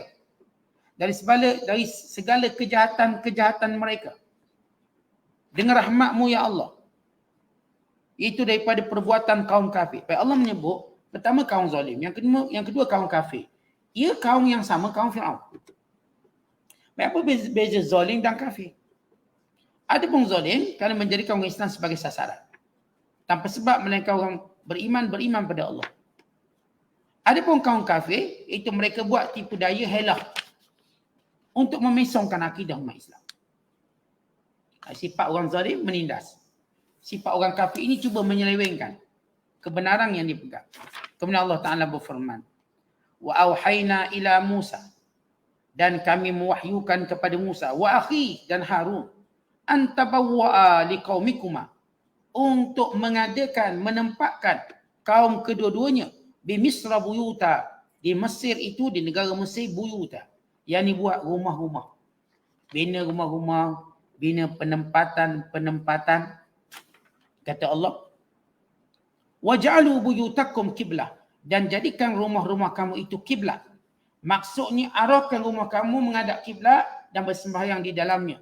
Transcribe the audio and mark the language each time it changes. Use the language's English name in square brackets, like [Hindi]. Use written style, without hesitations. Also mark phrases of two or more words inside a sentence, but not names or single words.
[Malay] Dari segala kejahatan-kejahatan mereka. Dengan rahmatmu ya Allah. Itu daripada perbuatan kaum kafir. Allah menyebut, pertama kaum zalim, yang kedua kaum kafir. Ia kaum yang sama, kaum Fir'aun. Apa beza zalim dan kafir? Ada pun zalim kerana menjadikan orang Islam sebagai sasaran. Tanpa sebab melainkan orang beriman pada Allah. Ada pun kaum kafir, itu mereka buat tipu daya helah untuk memesongkan akidah umat Islam. Sifat orang zalim menindas. Sifat orang kafir ini cuba menyelewengkan kebenaran yang dipegang. Kemudian Allah Ta'ala berfirman, [Arabic] وأوحينا إلى موسى, [Malay] dan kami mewahyukan kepada Musa, [Arabic] وأخي, [Malay] dan Harun, [Arabic] أن تبوءا لقومكما, [Malay] untuk mengadakan, menempatkan kaum kedua-duanya di [Arabic] مصر بيوتا, [Malay] di Mesir itu, di negara Mesir buyuta, yang ni buat rumah-rumah, bina rumah-rumah, bina penempatan, Kata Allah, [Arabic] واجعلوا بيوتكم قبلة, [Malay] dan jadikan rumah-rumah kamu itu kiblat. Maksudnya arahkan rumah kamu menghadap kiblat dan bersembahyang di dalamnya.